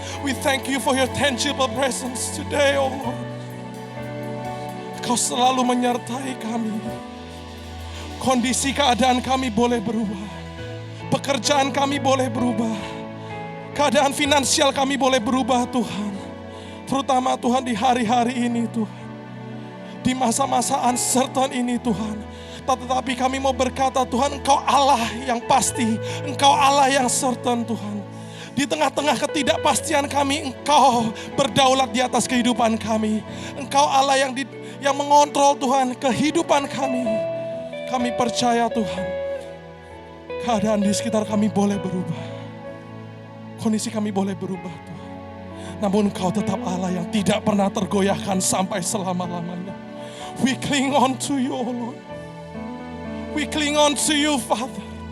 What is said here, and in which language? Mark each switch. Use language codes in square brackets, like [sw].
[en] We thank you for your tangible presence today, oh Lord. [id] Engkau selalu menyertai kami. Kondisi keadaan kami boleh berubah. Pekerjaan kami boleh berubah. Keadaan finansial kami boleh berubah, Tuhan. Terutama Tuhan di hari-hari ini, Tuhan. Di masa-masa uncertain ini, Tuhan. Tetapi kami mau berkata, Tuhan, Engkau Allah yang pasti. Engkau Allah yang certain, Tuhan. Di tengah-tengah ketidakpastian kami, Engkau berdaulat di atas kehidupan kami. Engkau Allah yang mengontrol, Tuhan, kehidupan kami. Kami percaya, Tuhan, keadaan di sekitar kami boleh berubah. Kondisi kami boleh berubah, Tuhan. Namun Engkau tetap Allah yang tidak pernah tergoyahkan sampai selama-lamanya. [en] We cling on to you, oh Lord. We cling on to you, Father.